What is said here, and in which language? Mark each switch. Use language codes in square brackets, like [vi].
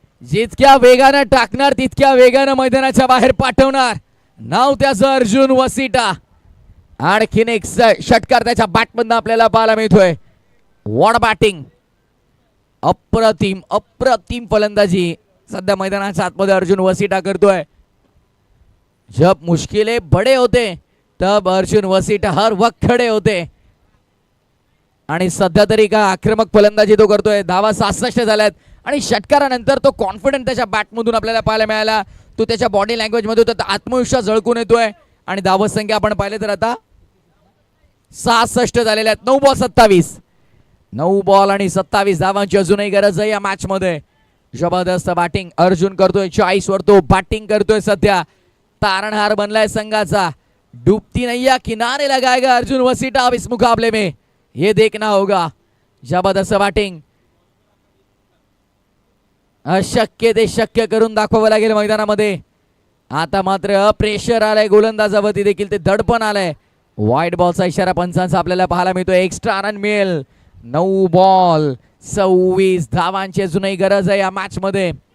[mr] जितक्या वेगानं टाकणार तितक्या वेगानं मैदानाच्या बाहेर पाठवणार नाव त्याचं अर्जुन वसिटा. आणखीन एक षटकार त्याच्या बॅटमधनं आपल्याला पाहायला मिळतोय. वॉट बॅटिंग, अप्रतिम अप्रतिम फलंदाजी सध्या मैदानाच्या आतमध्ये अर्जुन वसिटा करतोय. [hi] जब मुश्किलें बड़े होते तब अर्जुन वसिटा हर वक्त खड़े होते. [mr] आणि सध्या तरी का आक्रमक फलंदाजी तो करतोय. धावा 66 झाल्यात आणि षटकारानंतर तो कॉन्फिडंट त्याच्या बॅटमधून आपल्याला पाहायला मिळाला. तो त्याच्या बॉडी लँग्वेज मध्ये होता, आत्मविश्वास झळकून येतोय. आणि धावत संख्या आपण पाहिले तर आता 66 झालेल्या आहेत. 9 बॉल 27, 9 बॉल आणि 27 धावांची अजूनही गरज आहे या मॅच मध्ये. जबरदस्त बॅटिंग अर्जुन करतोय. 40 वर तो बॅटिंग करतोय. सध्या तारणहार बनलाय संघाचा. [hi] डूबती नैया किनारे लगाएगा अर्जुन वसिटा अब इस मुकाबले में, ये देखना होगा. [mr] जबरदस्त बॅटिंग, अशक्य ते शक्य करून दाखवावं लागेल मैदानामध्ये. आता मात्र प्रेशर आलंय गोलंदाजावरती देखील, ते दडपण आलंय. वाईट बॉलचा इशारा पंचांचा आपल्याला पाहायला मिळतोय. एक्स्ट्रा रन मिळेल. 9 बॉल 26 धावांची अजूनही गरज आहे या मॅच मध्ये.